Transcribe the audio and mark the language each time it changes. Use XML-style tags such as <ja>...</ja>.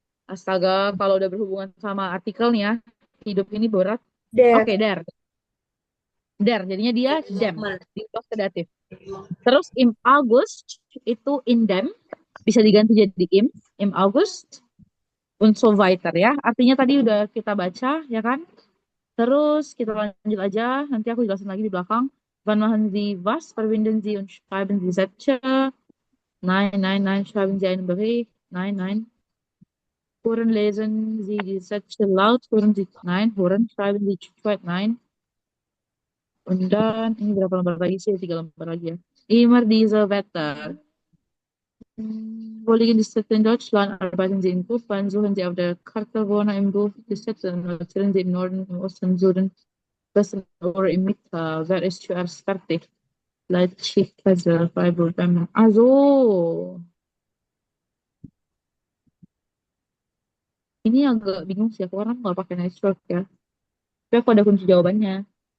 <id>Astaga, kalau udah berhubungan sama artikelnya, hidup ini berat. Oke, der. Der, jadinya dia dem. Diubah ke datif. Terus im August itu in dem bisa diganti jadi im August und so weiter ya. Artinya tadi udah kita baca ya kan. Terus kita lanjut aja, nanti aku jelasin lagi di belakang.</id> <de>Wann machen Sie was? Verbinden Sie und schreiben Sie Sätze? Nein, schreiben Sie einen Bericht? Nein. Hören, lesen Sie die Sätze laut? Hören, schreiben Sie Schritt? Nein. Und dann,</de> <id>ini berapa lembar lagi sih? 3 lembar lagi ya.</id> <de>Immer diese Wetter. Wo liegen die Städte in Deutschland? Arbeiten Sie in Gruppen? Suchen Sie auf der Karte Wohner im Buch die Städte? Notieren Sie im Norden, im Osten, im Süden, Westen oder im Mitte? Wer ist zuerst fertig? Leipzig, Kassel, Freiburg, Bremen.</de> <id>Also, ini agak bingung sih. Aku orang nggak pakai network ya. Tapi aku ada kunci jawabannya.</id>